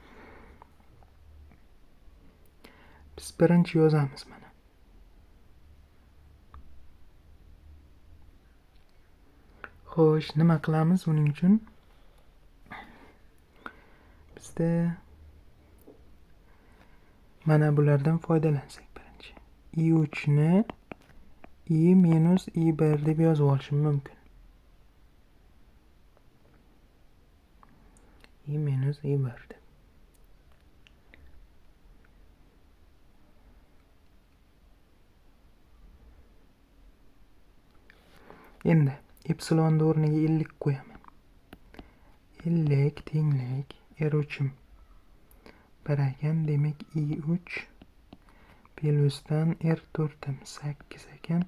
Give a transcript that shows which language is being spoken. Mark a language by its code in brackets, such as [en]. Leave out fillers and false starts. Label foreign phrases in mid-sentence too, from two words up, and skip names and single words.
[uz] Biz birinchi yozamiz mana. Xo'sh, nima qilamiz uning uchun? Bizda mana bulardan foydalansak birinchi. I3 ni I minus I1 deb yozib olishim mumkin. I minus I1 deb. Endi epsilonni o'rniga 50 qo'yaman. 50 tenglik R3'im 1 ekan, demak I3 plusdan R4'im 8 ekan.